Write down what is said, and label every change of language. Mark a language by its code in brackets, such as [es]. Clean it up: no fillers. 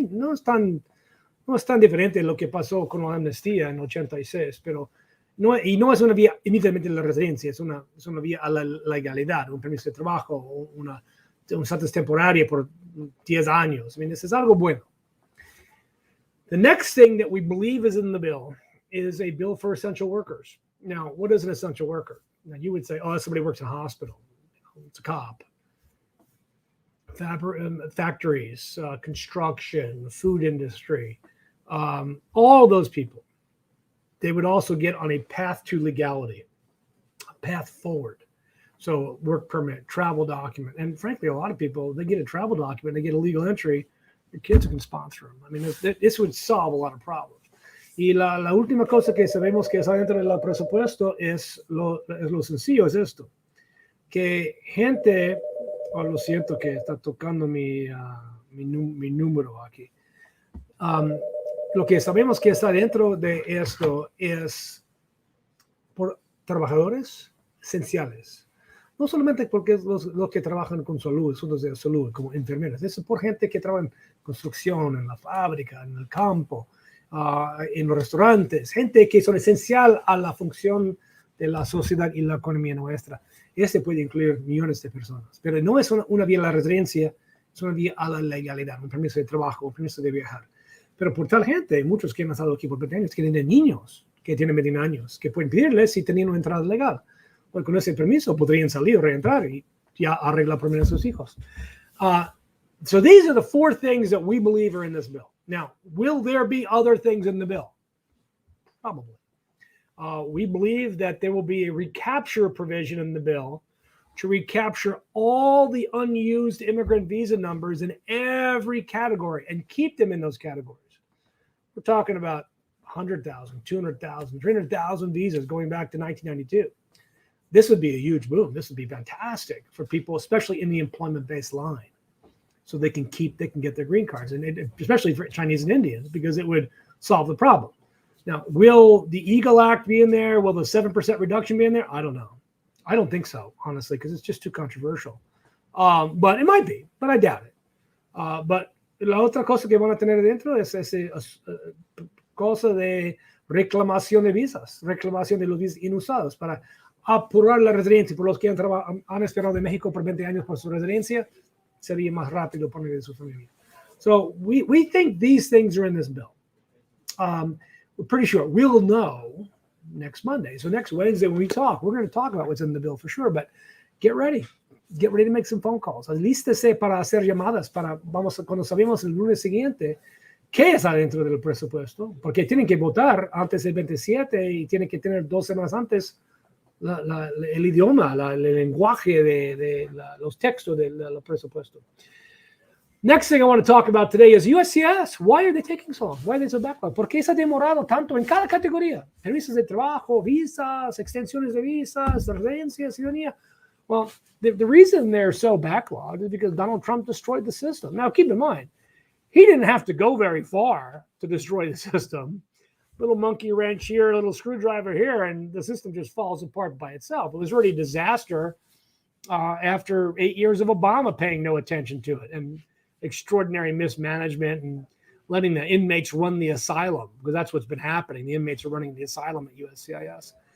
[es] No es tan diferente de lo que pasó con la amnistía en 86, pero no es una vía inmediatamente de la residencia, es una vía a la legalidad, un permiso de trabajo, un estatus temporario por 10 años. [en] I mean, this is [es] algo bueno. [en] The next thing that we believe is in the bill is a bill for essential workers. Now, what is an essential worker? Now, you would say, oh, somebody works in a hospital. It's a cop. Factories, construction, food industry, all those people, they would also get on a path to legality, a path forward. So work permit, travel document. And frankly, a lot of people, they get a travel document, they get a legal entry, your kids can sponsor them. I mean, this would solve a lot of problems. [es] Y la última cosa que sabemos que está dentro del presupuesto es lo sencillo, es esto. Que gente, lo siento que está tocando mi número aquí. Lo que sabemos que está dentro de esto es por trabajadores esenciales. No solamente porque es los que trabajan con salud, asuntos de salud, como enfermeras. Es por gente que trabaja en construcción, en la fábrica, en el campo, en los restaurantes, gente que son esencial a la función de la sociedad y la economía nuestra. Este puede incluir millones de personas, pero no es una vía a la residencia, es una vía a la legalidad, un permiso de trabajo, un permiso de viajar. Pero por tal gente, muchos que han estado aquí por 20 años, que tienen niños que tienen 21 años, que pueden pedirles si tenían una entrada legal. Porque con ese permiso podrían salir o reentrar y ya arreglar primero a sus hijos. [en] So these are the 4 things that we believe are in this bill. Now, will there be other things in the bill? Probably. We believe that there will be a recapture provision in the bill to recapture all the unused immigrant visa numbers in every category and keep them in those categories. We're talking about 100,000, 200,000, 300,000 visas going back to 1992. This would be a huge boom. This would be fantastic for people, especially in the employment-based line. So they can get their green cards, and especially for Chinese and Indians, because it would solve the problem. Now, will the Eagle Act be in there? Will the 7% reduction be in there? I don't know. I don't think so, honestly, because it's just too controversial. But it might be, but I doubt it. [es] But la otra cosa que van a tener dentro es esa cosa de reclamación de visas, reclamación de los visas inusados para apurar la residencia. Por los que han esperado de México por 20 años por su residencia, sería más rápido para de su familia. [en] So we think these things are in this bill. We're pretty sure we'll know next Monday. So next Wednesday when we talk, we're going to talk about what's in the bill for sure. But get ready. Get ready to make some phone calls. [es] Alístese para hacer llamadas cuando sabemos el lunes siguiente qué está dentro del presupuesto, porque tienen que votar antes del 27 y tienen que tener 2 semanas antes el idioma, el lenguaje de los textos del presupuesto. [en] Next thing I want to talk about today is USCIS. Why are they taking so long? Why are they so backlogged? [es] ¿Por qué se ha demorado tanto en cada categoría? Permisos de trabajo, visas, extensiones de visas, residencia, ciudadanía. [en] Well, the reason they're so backlogged is because Donald Trump destroyed the system. Now, keep in mind, he didn't have to go very far to destroy the system. Little monkey wrench here, little screwdriver here, and the system just falls apart by itself. It was already a disaster after 8 years of Obama paying no attention to it and extraordinary mismanagement and letting the inmates run the asylum, because that's what's been happening. The inmates are running the asylum at USCIS.